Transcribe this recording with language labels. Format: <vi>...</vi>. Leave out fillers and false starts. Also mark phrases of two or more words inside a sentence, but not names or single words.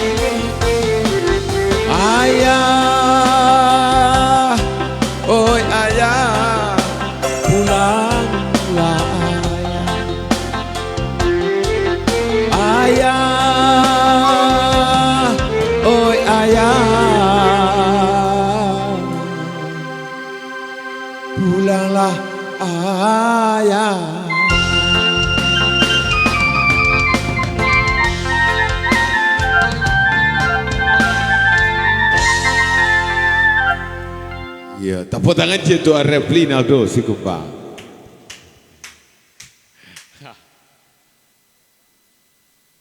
<ms>Ayah, oi ayah pulanglah ayah oi ayah pulanglah ayah Ya, tepuk tangan je untuk Refli Naldo si Kumpang.</ms>